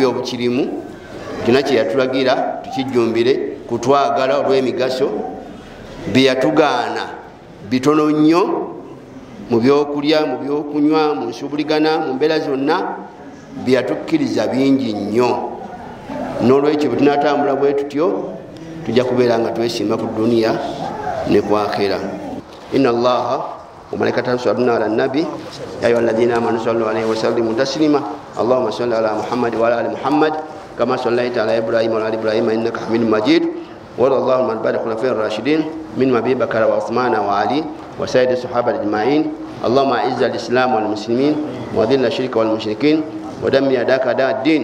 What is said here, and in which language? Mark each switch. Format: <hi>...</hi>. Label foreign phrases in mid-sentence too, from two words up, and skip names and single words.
<lg>obukirimu kyonna kyeyatulagira tukijjumbire kutwagala olw'emigaso byeyatugaana bitono nnyo mu byokulya mu byokunywa mu nsubuligana mu mbeera zonna byeyatukkiriza bingi nnyo n'olwekyo bwe tunatambula bwe tutyo tujja kubeera nga twesiima ku duniya ne ku akhira</lg> <ar>إن الله وملائكته يصلون على النبي يا ايها الذين امنوا صلوا عليه وسلموا تسليما اللهم صل على محمد وعلى ال محمد كما صليت على ابراهيم وعلى ال ابراهيم انك حميد مجيد وارض اللهم عن بعد الخلفاء الراشدين من ابي بكر وعثمان وعلي وسائر الصحابه اجمعين اللهم اعز الاسلام والمسلمين وذل الشرك والمشركين ودمر اعداءك اعداء الدين</ar>